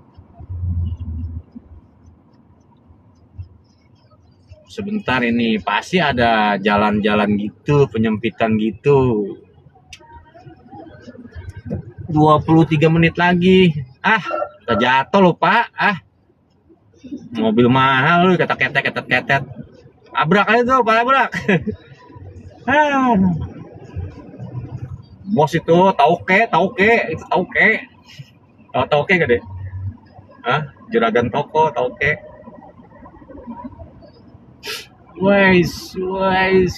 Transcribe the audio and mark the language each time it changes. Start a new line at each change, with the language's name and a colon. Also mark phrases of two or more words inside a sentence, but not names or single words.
Indonesian: Sebentar ini pasti ada jalan-jalan gitu, penyempitan gitu. 23 menit lagi. Ah, kita jatuh loh, Pak. Ah, mobil mahal lu ketet-ketet ketet-ketet. Abrak aja tuh, Pak, abrak. Ah, bos itu tauke, itu tauke. Tahu tauke gak deh? Hah? Juragan toko, tauke. Wais.